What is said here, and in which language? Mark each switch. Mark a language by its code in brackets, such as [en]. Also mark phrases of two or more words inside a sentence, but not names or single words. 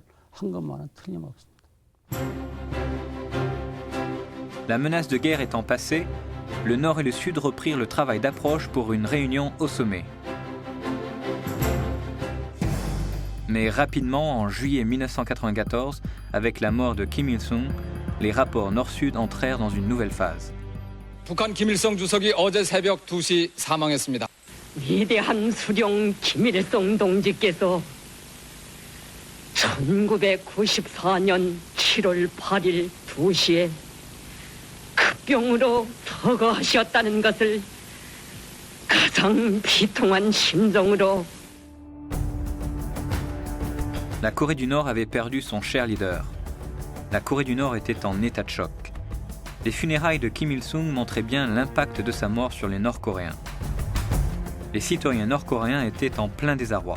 [fr] La menace de guerre étant passée, le Nord et le Sud reprirent le travail d'approche pour une réunion au sommet. Mais rapidement, en juillet 1994, avec la mort de Kim Il-sung, les rapports Nord-Sud entrèrent dans une nouvelle phase. [ko] 북한 김일성 주석이 어제 새벽 2시 사망했습니다. 위대한 수령 김일성 동지께서 1994년 7월 8일 2시에 급병으로 서거하셨다는 것을 가장 비통한 심정으로. [fr] La Corée du Nord avait perdu son cher leader. La Corée du Nord était en état de choc. Les funérailles de Kim Il-sung montraient bien l'impact de sa mort sur les Nord-Coréens. Les citoyens nord-coréens étaient en plein désarroi.